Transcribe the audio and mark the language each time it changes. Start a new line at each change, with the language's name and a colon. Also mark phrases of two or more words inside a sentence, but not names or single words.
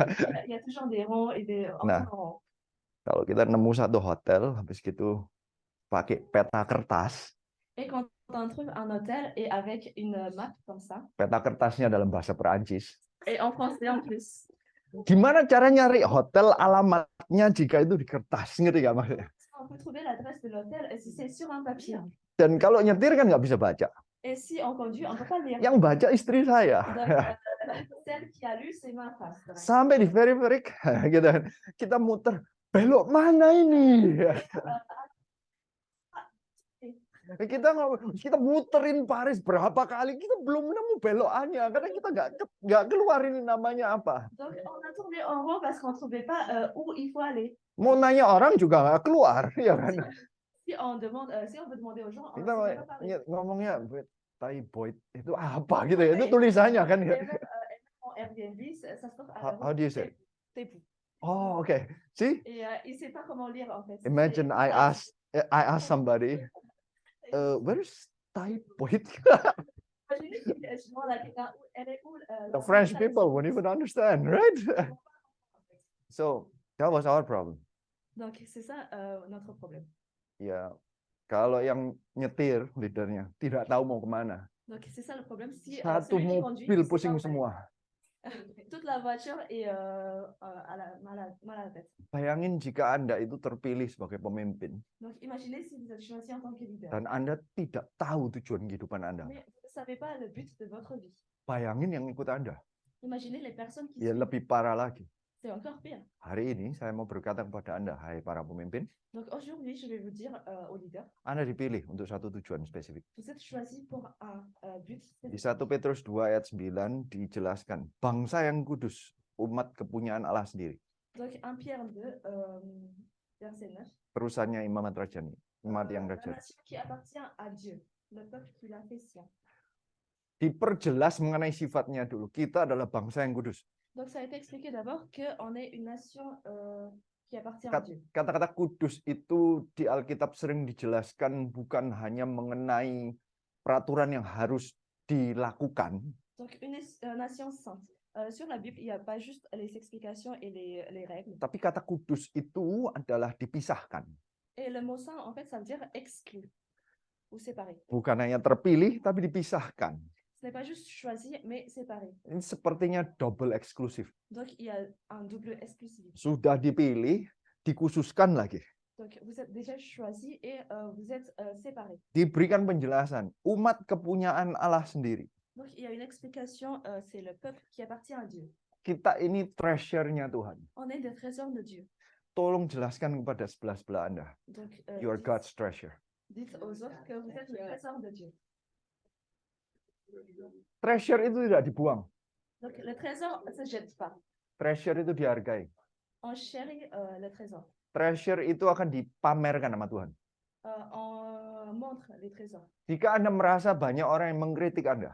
French: Il y a toujours des ronds et des
Indonesian: Nah.
French: ronds.
Indonesian: Kalau kita nemu satu hotel, habis gitu pakai peta kertas.
French: Et quand on trouve un hôtel et avec une map comme ça,
Indonesian: Peta kertasnya dalam bahasa Perancis.
French: et en français en plus.
Indonesian: Gimana cara nyari hotel alamatnya jika itu di kertas, ngerti nggak maksudnya?
French: On peut trouver l'adresse de l'hôtel et si c'est sur un papier.
Indonesian: Dan kalau nyetir kan nggak bisa baca.
French: Et si on conduit, on peut pas lire.
Indonesian: Yang baca istri saya.
French: Donc, celle qui a lu, c'est ma face.
Indonesian: Sampai di periferik, kita muter, belok mana ini? Kita muterin Paris berapa kali, kita belum nemu belokannya karena kita nggak keluar ini namanya apa.
French: Donc on a tourné en rond parce qu'on trouvait pas où il faut aller.
Indonesian: Mau nanya orang juga nggak keluar, ya kan?
French: Si on veut demander aux gens,
Indonesian: Kita ngomongnya Thai Boy itu apa gitu ya? Itu tulisannya kan ya.
French: Airbnb, ça se trouve
English: How do you say? Tepu. Oh, okay. See?
French: Et il sait pas comment lire en fait.
English: Imagine I ask somebody, where's Thai Boy? The French people won't even understand, right? So that was our problem.
French: Donc c'est ça notre problème.
Indonesian: Ya, kalau yang nyetir leadernya tidak tahu mau kemana.
French: Donc c'est ça le problème. Si
Indonesian: Satu mobil pusing semua.
French: Toute la voiture est mal à la tête.
Indonesian: Bayangin jika Anda itu terpilih sebagai pemimpin.
French: Donc imaginez si vous êtes choisi en tant que leader.
Indonesian: Dan Anda tidak tahu tujuan kehidupan Anda.
French: Mais vous ne savez pas le but de votre vie.
Indonesian: Bayangin yang ikut Anda.
French: Imaginez les personnes qui
Indonesian: Ya lebih parah lagi.
French: C'est encore pire.
Indonesian: Hari ini saya mau berkata kepada Anda, hai para pemimpin.
French: Donc aujourd'hui, je vais vous dire aux leaders.
Indonesian: Anda dipilih untuk satu tujuan spesifik.
French: Vous êtes choisi pour un but spécifique.
Indonesian: Di 1 Petrus 2 ayat 9 dijelaskan, bangsa yang kudus, umat kepunyaan Allah sendiri.
French: Donc 1 Pierre 2 verset 9.
Indonesian: Perusahaannya Imam Rajani, umat yang
French: La
Indonesian: rajani.
French: nation qui appartient à Dieu, le peuple qui l'a fait sien.
Indonesian: Diperjelas mengenai sifatnya dulu. Kita adalah bangsa yang kudus.
French: Donc ça a été expliqué d'abord qu'on est une nation qui appartient à Dieu.
Indonesian: Kata-kata kudus itu di Alkitab sering dijelaskan bukan hanya mengenai peraturan yang harus dilakukan.
French: Donc une nation sainte. Sur la Bible, il n'y a pas juste les explications et les règles.
Indonesian: Tapi kata kudus itu adalah dipisahkan.
French: Et le mot saint, en fait, ça veut dire exclu ou séparé.
Indonesian: Bukan hanya terpilih, tapi dipisahkan.
French: Ce n'est pas juste choisi, mais séparé.
Indonesian: Ini sepertinya double eksklusif.
French: Donc il y a un double exclusivité.
Indonesian: Sudah dipilih, dikhususkan lagi.
French: Donc vous êtes déjà choisi et vous êtes séparé.
Indonesian: Diberikan penjelasan, umat kepunyaan Allah sendiri.
French: Donc il y a une explication, c'est le peuple qui appartient à Dieu.
Indonesian: Kita ini treasure-nya Tuhan.
French: On est des trésors de Dieu.
Indonesian: tolong jelaskan kepada sebelah-sebelah Anda.
French: Donc,
English: You are God's treasure.
French: dites aux autres que vous êtes le trésor de Dieu.
Indonesian: Treasure itu tidak dibuang.
French: Donc, le trésor ne se jette pas.
Indonesian: Treasure itu dihargai.
French: On chérit le trésor.
Indonesian: Treasure itu akan dipamerkan sama Tuhan.
French: On montre les trésors.
Indonesian: Jika Anda merasa banyak orang yang mengkritik Anda,